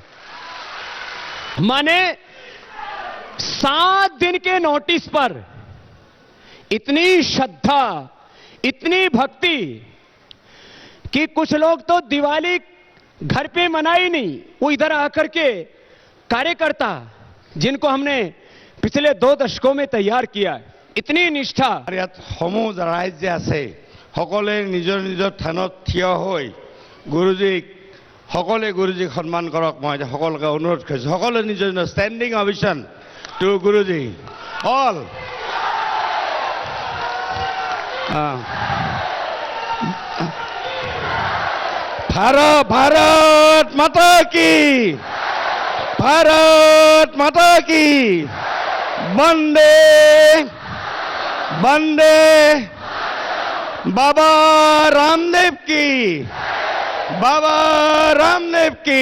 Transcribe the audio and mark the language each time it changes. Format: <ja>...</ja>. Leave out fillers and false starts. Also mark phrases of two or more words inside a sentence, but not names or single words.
<hi>माने 7 दिन के नोटिस पर इतनी श्रद्धा, इतनी भक्ति कि कुछ लोग तो दिवाली घर पे मनाई नहीं, वो इधर आकर के कार्यकर्ता जिनको हमने पिछले 2 दशकों में तैयार किया है, इतनी निष्ठा।</hi> <as>ইয়াত সমূহ ৰাইজ যে আছে সকলে নিজৰ নিজৰ থানত থিয় হৈ গুৰুজীক সকলে গুৰুজীক সন্মান কৰক। মই সকলোকে অনুৰোধ কৰিছোঁ সকলে নিজৰ নিজৰ</as> <en>standing ovation to Guruji all.</en> <hi>भारत माता की, भारत माता की, वंदे वंदे बाबा रामदेव की, बाबा रामदेव की।</hi>